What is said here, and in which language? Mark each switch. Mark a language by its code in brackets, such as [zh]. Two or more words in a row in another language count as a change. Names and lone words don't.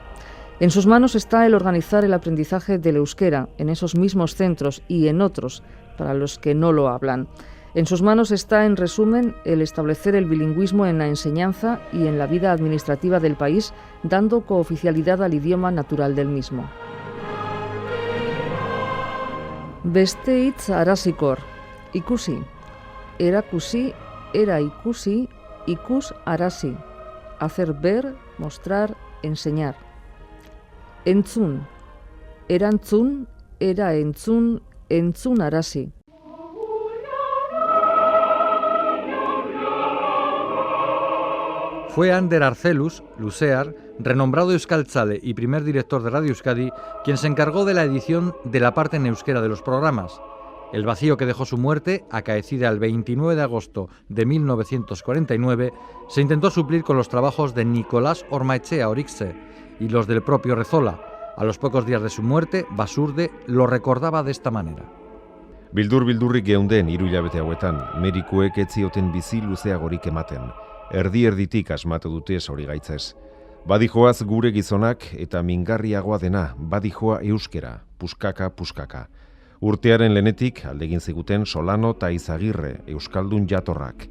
[es] En sus manos está el organizar el aprendizaje del euskera en esos mismos centros y en otros para los que no lo hablan. En sus manos está, en resumen, el establecer el bilingüismo en la enseñanza y en la vida administrativa del país, dando cooficialidad al idioma natural del mismo. [eu] Beste hitz arazikor, ikusi, erakusi, era ikusi, ikus arazi, [es] hacer ver, mostrar, enseñar. [eu] Entzun, erantzun, era entzun, entzun arazi. [es] Fue Ander Arcelus, luzear, renombrado euskaltzale y primer director de Radio Euskadi, quien se encargó de la edición de la parte en euskera de los programas. El vacío que dejó su muerte, acaecida el 29 de agosto de 1949, se intentó suplir con los trabajos de Nicolás Ormaechea Orixe y los del propio Rezola. A los pocos días de su muerte, Basurde lo recordaba de esta manera. [eu] Bildur-bildurrik geunden 3 hilabete hauetan, medikuek ez zioten bizi luzeagorik ematen. Erdi-erditik asmatu dute zorigaitzez. Badijoaz gure gizonak eta mingarriagoa dena, badijoa euskera, puskaka. Urtearen lehenetik aldegin ziguten Solano eta Izagirre, euskaldun jatorrak.